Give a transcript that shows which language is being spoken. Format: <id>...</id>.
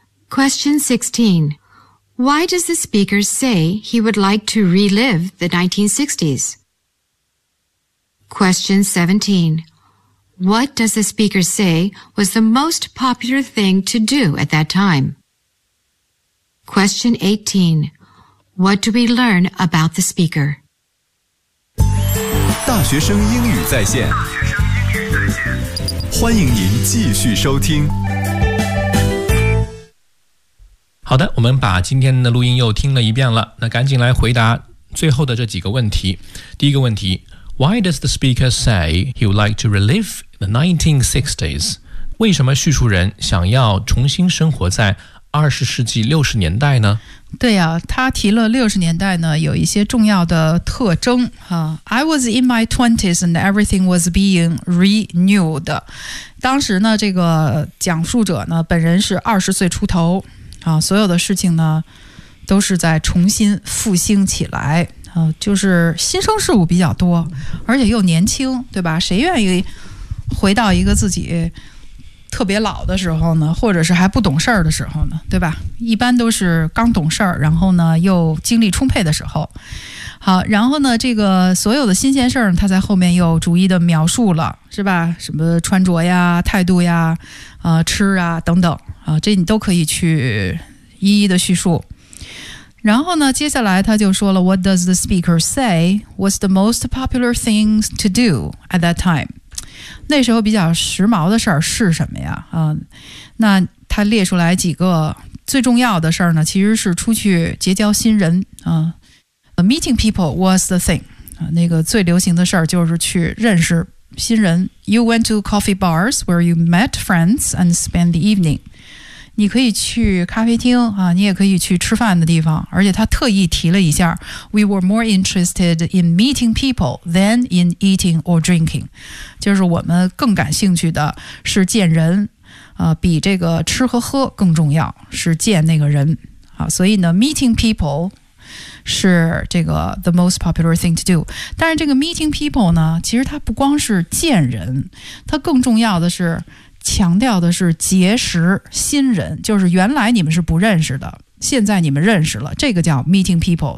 <en>Question 16. Why does the speaker say he would like to relive the 1960s? Question 17. What does the speaker say was the most popular thing to do at that time? Question 18. What do we learn about the speaker?</en> <zh>大大学生英语在线，欢迎您继续收听。好的，我们把今天的录音又听了一遍了，那赶紧来回答最后的这几个问题。第一个问题，</zh> <en>Why does the speaker say he would like to relive the 1960s?</en> <zh>为什么叙述人想要重新生活在20世纪60年代呢？对啊，他提了60年代呢有一些重要的特征、</zh> <en>I was in my 20s and everything was being renewed.</en> <zh>当时呢这个讲述者呢本人是20岁出头、所有的事情呢都是在重新复兴起来、就是新生事物比较多，而且又年轻，对吧？谁愿意回到一个自己特别老的时候呢，或者是还不懂事儿的时候呢，对吧？一般都是刚懂事儿，然后呢又精力充沛的时候。好，然后呢这个所有的新鲜事儿他在后面又逐一的描述了，是吧？什么穿着呀，态度呀，吃啊等等啊、这你都可以去一一的叙述。然后呢接下来他就说了，</zh> <en>What does the speaker say was the most popular things to do at that time?</en> <zh>那时候比较时髦的事儿是什么呀、那他列出来几个最重要的事儿呢，其实是出去结交新人、</zh> <en>Meeting people was the thing、</en> <zh>那个最流行的事儿就是去认识新人。</zh> <en>You went to coffee bars where you met friends and spent the evening.</en> <zh>你可以去咖啡厅、你也可以去吃饭的地方。而且他特意提了一下，</zh> <en>We were more interested in meeting people than in eating or drinking.</en> <zh>就是我们更感兴趣的是见人、比这个吃和喝更重要，是见那个人。好，所以呢 meeting people 是这个</zh> <en>the most popular thing to do。</en> <zh>但是这个 meeting people 呢其实它不光是见人，它更重要的是强调的是结识新人，就是原来你们是不认识的，现在你们认识了，这个叫 meeting people。</zh>